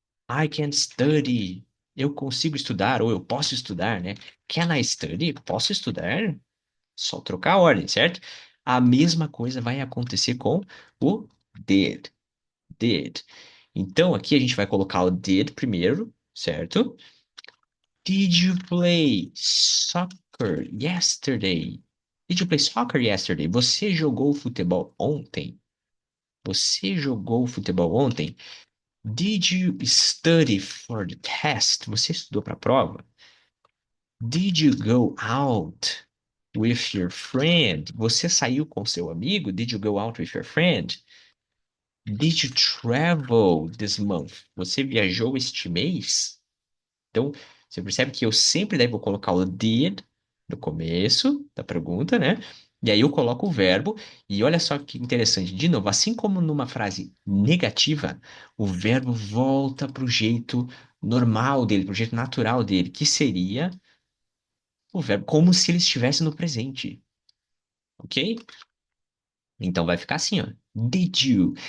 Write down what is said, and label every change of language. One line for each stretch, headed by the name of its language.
English: I can study.
Portuguese: Eu consigo estudar, ou eu posso estudar, né?
English: Can I study?
Portuguese: Posso estudar? Só trocar a ordem, certo? A mesma coisa vai acontecer com o did. Did. Então, aqui a gente vai colocar o did primeiro, certo?
English: Did you play soccer yesterday? Did you play soccer yesterday?
Portuguese: Você jogou futebol ontem? Você jogou futebol ontem?
English: Did you study for the test?
Portuguese: Você estudou para a prova?
English: Did you go out with your friend?
Portuguese: Você saiu com seu amigo?
English: Did you go out with your friend? Did you travel this month?
Portuguese: Você viajou este mês? Então, você percebe que eu sempre devo colocar o did no começo da pergunta, né? E aí eu coloco o verbo, e olha só que interessante. De novo, assim como numa frase negativa, o verbo volta para o jeito normal dele, para o jeito natural dele, que seria o verbo como se ele estivesse no presente, ok? Então vai ficar assim, ó.
English: Did you?